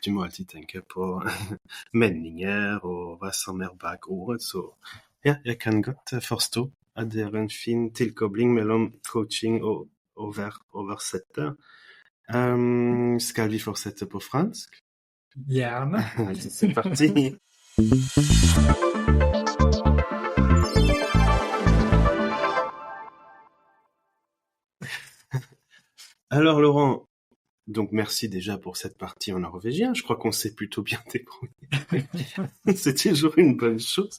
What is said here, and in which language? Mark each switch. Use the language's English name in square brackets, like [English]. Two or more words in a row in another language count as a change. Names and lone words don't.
[Norwegian] Du må alltid tenke på meninger og hva som er bak ordet. Så jeg kan godt forstå at det er en fin tilkobling mellom coaching og å være oversetter. Skal vi fortsette på fransk? Gjerne. [French] C'est parti. Alors Laurent, donc merci déjà pour cette partie en norvégien. Je crois qu'on s'est plutôt bien débrouillé. C'est toujours une bonne chose.